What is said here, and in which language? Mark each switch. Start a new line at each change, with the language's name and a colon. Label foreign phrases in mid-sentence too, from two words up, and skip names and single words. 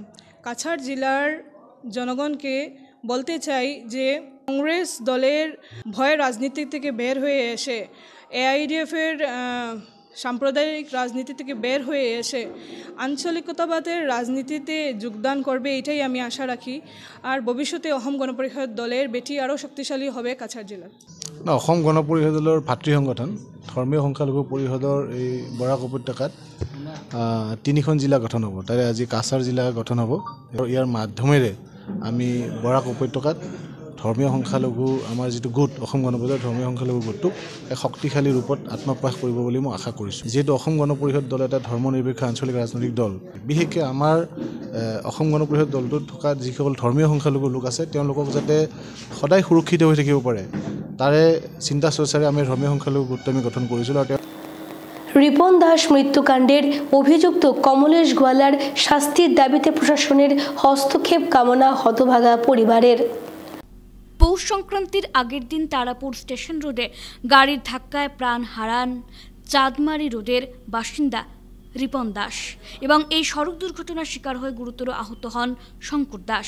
Bangla: কাছাড় জেলার জনগণকে বলতে চাই যে কংগ্রেস দলের ভয় রাজনীতি থেকে বের হয়ে এসে, এআইডিএফের সাম্প্রদায়িক রাজনীতি থেকে বের হয়ে এসে আঞ্চলিকতাবাদের রাজনীতিতে যোগদান করবে, এটাই আমি আশা রাখি। আর ভবিষ্যতে অহম গণপরিষদ দলের বেটি আরও শক্তিশালী হবে কাছাড় জেলার।
Assamese: অসম গণপৰিষদ দলৰ ভাতৃ সংগঠন ধৰ্মীয় সংখ্যালঘু পৰিষদৰ এই বৰাক উপত্যকাত 3খন জিলা গঠন হ'ব। তাৰে আজি কাছাৰ জিলা গঠন হ'ব। ইয়াৰ মাধ্যমেৰে আমি বৰাক উপত্যকাত ধৰ্মীয় সংখ্যালঘু আমাৰ যিটো গোট অসম গণপৰিষদৰ ধৰ্মীয় সংখ্যালঘু গোটটোক এক শক্তিশালী ৰূপত আত্মপ্ৰকাশ কৰিব বুলি মই আশা কৰিছোঁ। যিহেতু অসম গণপৰিষদ দল এটা ধৰ্মনিৰপেক্ষ আঞ্চলিক ৰাজনৈতিক দল, বিশেষকৈ আমাৰ অসম গণপৰিষদ দলটোত থকা যিসকল ধৰ্মীয় সংখ্যালঘু লোক আছে তেওঁলোকক যাতে সদায় সুৰক্ষিত হৈ থাকিব পাৰে, তাৰে চিন্তা চৰ্চাৰে আমি ধৰ্মীয় সংখ্যালঘু গোট আমি গঠন কৰিছিলোঁ। আৰু
Bangla: রিপন দাস মৃত্যুকাণ্ডের অভিযুক্ত কমলেশ গোয়ালার শাস্তির দাবিতে প্রশাসনের হস্তক্ষেপ কামনা হতভাগা পরিবারের। পৌষ সংক্রান্তির আগের দিন তারাপুর স্টেশন রোডে গাড়ির ধাক্কায় প্রাণ হারান চাঁদমারি রোডের বাসিন্দা রিপন দাস এবং এই সড়ক দুর্ঘটনার শিকার হয়ে গুরুতর আহত হন শঙ্কর দাস।